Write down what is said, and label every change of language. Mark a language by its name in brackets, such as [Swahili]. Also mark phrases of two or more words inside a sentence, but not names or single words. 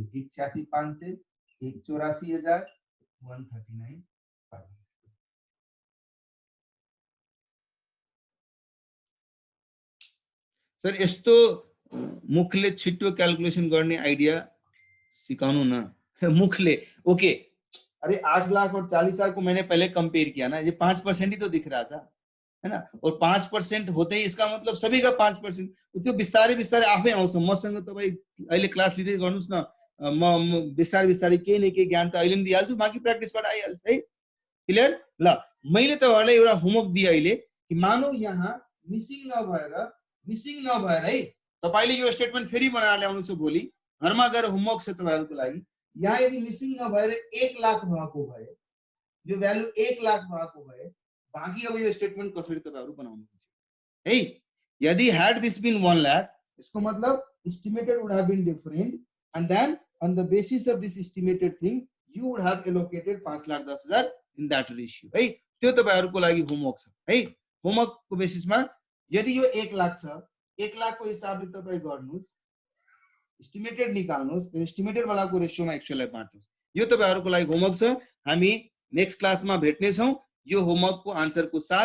[Nepali] 1,86,500, 1,84,000, 1,39,500। सर यस्तो मुखले छिटो क्याल्कुलेसन गर्ने आइडिया सिकाउनु न। [Hindi] मुखले ओके, अरे 8 लाख और 40,000 को मैंने पहले कंपेयर किया ना, ये 5% ही तो दिख रहा था है ना, और 5% होते ही इसका मतलब सभी का 5%, [Nepali] त्यो बिस्तारै बिस्तारै आफै आउँछ। मसँग तपाई अहिले क्लास लिँदै गर्नुस् न, म बिस्तारै बिस्तारै केही न केही ज्ञान त अहिले नि दिइहाल्छु, बाँकी प्र्याक्टिसबाट आइहाल्छ है। क्लियर? ल मैले तपाईहरुलाई एउटा होमवर्क दिए अहिले कि मानौ यहाँ मिसिङ नभएर है तपाईले यो स्टेटमेन्ट फेरि बनाएर ल्याउनुछ भोलि घरमा गएर होमवर्क छ तपाईहरुको लागि। यहाँ यदि मिसिङ नभएर 1 लाख भएको भए, यो भ्यालु 1 लाख भएको भए, बाँकी अब यो स्टेटमेन्ट कसरी तपाईहरु बनाउनुहुन्छ है। [English] यदि had this been 1 lakh, [Hindi] इसको मतलब [English] estimated would have been different, and then on the basis of this estimated thing you would have allocated 5,10,000 in that ratio है। [Nepali] त्यो तपाईहरुको लागि होमवर्क छ है। होमवर्क को बेसिसमा यदि यो 1 लाख छ, 1 लाख को हिसाबले तपाई गर्नुस्, एस्टिमेटेड निकाल्नुस्, एस्टिमेटेड वालाको रेशियोमा एक्चुअललाई बाट्नुस्। यो तपाईहरुको लागि होमवर्क छ। हामी [English] next classमा [Nepali] भेट्ने छौं यो होमवर्कको आन्सरको साथ।